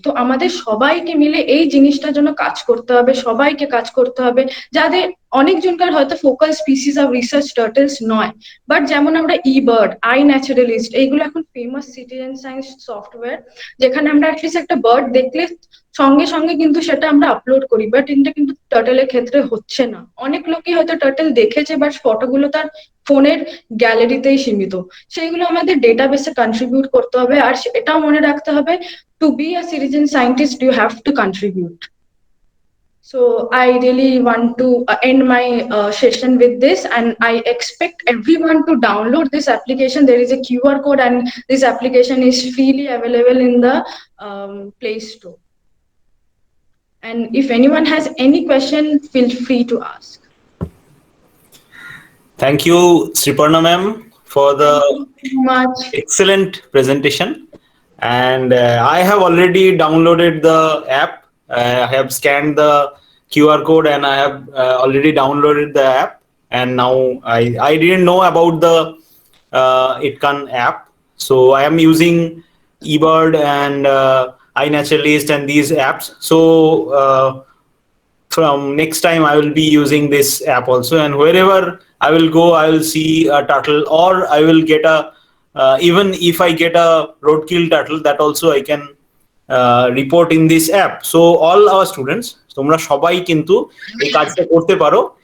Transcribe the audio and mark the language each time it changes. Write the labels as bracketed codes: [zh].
[bn] তো আমাদের সবাইকে মিলে এই জিনিসটার জন্য কাজ করতে হবে, সবাইকে কাজ করতে হবে, যাদের অনেকজনকার হয়তো focal species of research turtles নয়, বাট যেমন আমরা ইবার্ড, আই ন্যাচারালিস্ট, এইগুলো এখন ফেমাস সিটিজেন সায়েন্স সফটওয়্যার, যেখানে আমরা অ্যাটলিস্ট একটা বার্ড দেখলে সঙ্গে সঙ্গে কিন্তু সেটা আমরা আপলোড করি, বাট এটা কিন্তু টার্টলের ক্ষেত্রে হচ্ছে না। অনেক লোকই হয়তো টার্টল দেখেছে, বাট ফটোগুলো তার ফোনের গ্যালারিতেই সীমিত, সেইগুলো আমাদের ডেটাবেসে কন্ট্রিবিউট করতে হবে। আর এটাও মনে রাখতে হবে, [en] To be a citizen scientist you have to contribute. So I really want to end my session with this, and I expect everyone to download this application. There is a QR code, and this application is freely available in the Play Store. And if anyone has any question, feel free to ask. Thank you, Sriparna ma'am, for the Much. excellent presentation. And I have already downloaded the app. I have scanned the QR code, and I have already downloaded the app. And now I didn't know about the Itkan app, so I am using eBird and iNaturalist and these apps. So from next time I will be using this app also, and wherever I will go, I will see a turtle, or I will get a even if I get a roadkill turtle, that also I can report in this app. So all our students, [bn] তোমরা সবাই কিন্তু এই কাজটা করতে পারো।